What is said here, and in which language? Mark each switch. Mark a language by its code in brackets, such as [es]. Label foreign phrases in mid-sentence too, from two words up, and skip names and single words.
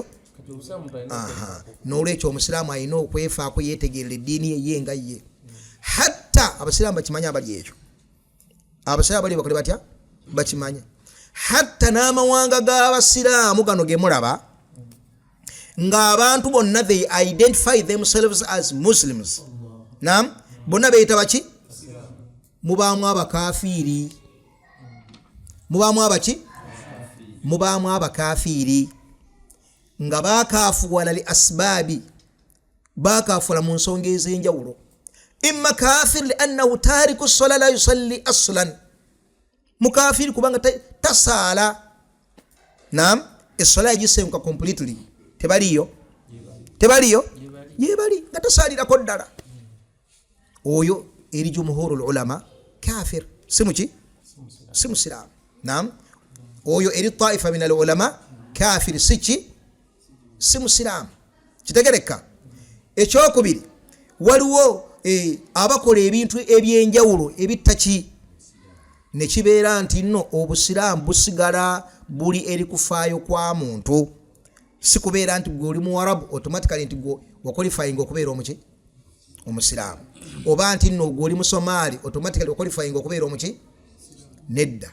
[lg] N'olwekyo omusiraamu alina okwefaako yeetegerera eddiini ye nga ye hatta abasiraamu bakimanyi abali ekyo abasiraamu bali bakole batya bakimanya hatta n'amawanga g'abasiraamu gano ge mulaba ng'abantu bonna [en] they identify themselves as Muslims [lg] nam bonna beeyita baki mubaamu abakafiiri, mubaamu abaki, mubaamu abakafiiri nga bakafuwala [ar] لأسباب, [lg] bakafuwala mu nsonga ez'enjawulo. [ar] إما كافر لأنه تارك الصلاة لا يصلي أصلا, [lg] mukafiri kubanga tasaala, naam, essola yagisenguka completely, tebaliyo yebali nga tasaalirako ddala, oyo eri [ar] جمهور العلماء كافر, [lg] simuki, si musiraamu. [ar] Naam, [lg] oyo eri [ar] طائفة من العلماء كافر, [lg] siki, si musiraamu. Kitegereka. Ekyokubiri, waliwo abakola ebintu ebyenjawulo ebitaki, ne kibeera nti nno obusiraamu busigala buli eri kufaayo kwa muntu, si kubeera nti gwe oli muwarabu automatically nti gwe wakwalifying okubeera omuki, omusiraamu, oba nti nno gwe oli musomaali automatically wakwalifying okubeera omuki, nedda.